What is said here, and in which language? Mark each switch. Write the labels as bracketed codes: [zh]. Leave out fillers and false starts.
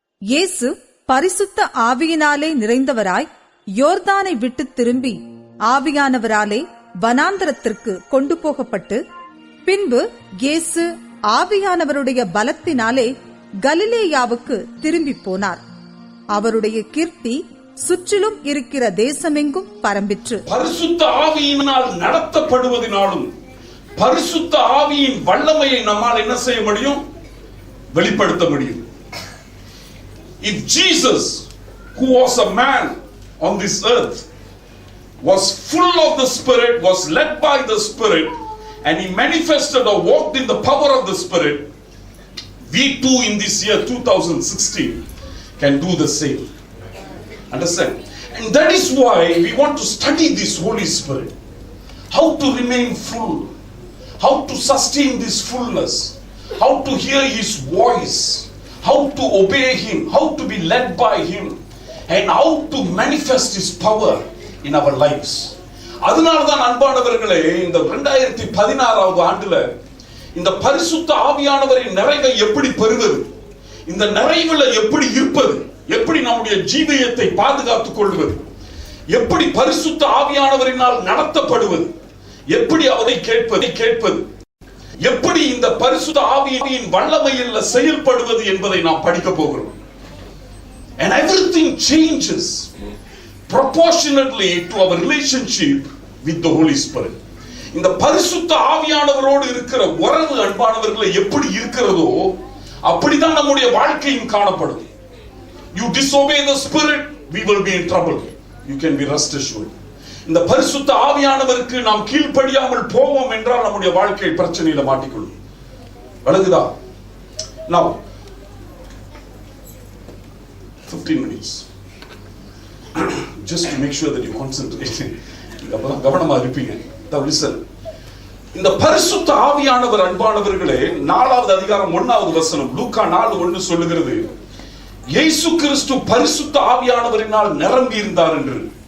[ta] இயேசு பரிசுத்த ஆவியினாலே நிறைந்தவராய் யோர்தானை விட்டு திரும்பி ஆவியானவராலே வனாந்தரத்திற்கு கொண்டு போகப்பட்டு, பின்பு இயேசு ஆவியானவருடைய பலத்தினாலே கலிலேயாவுக்கு திரும்பி போனார். அவருடைய கீர்த்தி சுற்றிலும் இருக்கிற தேசமெங்கும் பரம்பிற்று. பரிசுத்த ஆவியினால் நடத்தப்படுவதனாலும் பரிசுத்த ஆவியின் வல்லமையை நம்மால் என்ன செய்ய முடியும்? வெளிப்படுத்த முடியும். [en] If Jesus, who was a man on this earth, was full of the Spirit, was led by the Spirit, and he manifested or walked in the power of the Spirit, we too in this year 2016 can do the same. Understand? And that is why we want to study this Holy Spirit. How to remain full, how to sustain this fullness, how to hear His voice, how to obey Him, how to be led by Him, and how to manifest His power in our lives. [ta] அதனால்தான் அன்பானவர்களே, இந்த 2016 ஆண்டுல இந்த பரிசுத்த ஆவியானவரின் நிறைவை எப்படி பெறுவது, இந்த நிறைவுல எப்படி இருப்பது, எப்படி நம்முடைய ஜீவியத்தை பாதுகாத்துக் கொள்வது, எப்படி பரிசுத்த ஆவியானவரினால் நடத்தப்படுவது, எப்படி அவரை கேட்பது, எப்படி இந்த பரிசுத்த ஆவியின் வல்லமையில் செயல்படுவது என்பதை நாம் படிக்க போகிறோம். [en] And everything changes proportionately to our relationship with the Holy Spirit. [ta] இந்த பரிசுத்த ஆவியானவரோடு இருக்கிற உறவு அன்பானவர்களை எப்படி இருக்கிறதோ அப்படிதான் நம்முடைய வாழ்க்கையும் காணப்படும். [en] You disobey the Spirit, we will be in trouble. You can be rest assured. [ta] இந்த பரிசுத்த ஆவியானவருக்கு நாம் கீழ்ப்படியாமல் போவோம் என்றால் நம்முடைய வாழ்க்கை பிரச்சனையில மாட்டிக்கொள்ளும். வழங்குதா? [en] Now 15 minutes just to make sure that you concentrate. [ta] அப்பதான் கவனமா இருப்பீங்க. [en] Now listen. [ta] இந்த பரிசுத்த ஆவியானவர் அன்பானவர்களே, 4வது அதிகாரம் 1வது வசனம், லூக்கா 4:1 சொல்லுகிறது, இயேசு கிறிஸ்து பரிசுத்த ஆவியானவரினால் நிரம்பி இருந்தார் என்று.